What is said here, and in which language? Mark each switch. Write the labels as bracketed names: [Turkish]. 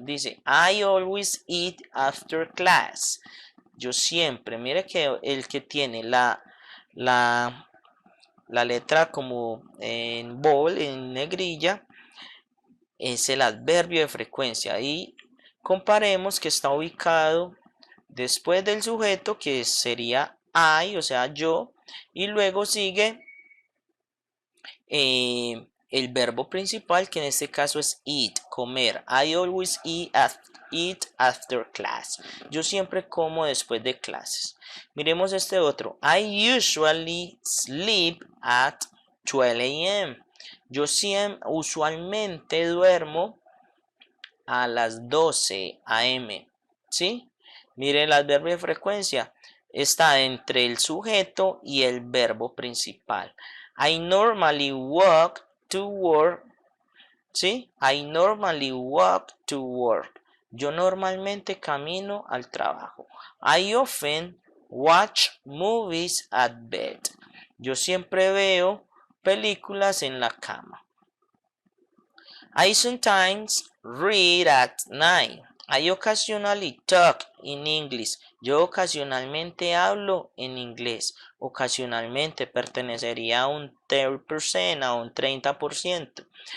[English] Dice, I always eat after class. [Spanish] Yo siempre, mire que el que tiene la letra como en bold, en negrilla, es el adverbio de frecuencia. Y comparemos que está ubicado después del sujeto, que sería I, o sea, yo, y luego sigue el verbo principal, que en este caso es eat, comer. [English] I always eat after class. [Spanish] Yo siempre como después de clases. Miremos este otro. [English] I usually sleep at 12 a.m. [Spanish] Yo usualmente duermo a las 12 a.m. ¿Sí? Mire, el adverbio de frecuencia está entre el sujeto y el verbo principal. [English] I normally walk to work. ¿Sí? I normally walk to work. [Spanish] Yo normalmente camino al trabajo. [English] I often watch movies at bed. [Spanish] Yo siempre veo películas en la cama. [English] I sometimes read at night. I occasionally talk in English. [Spanish] Yo ocasionalmente hablo en inglés. Ocasionalmente pertenecería a un 30%, a un 30%.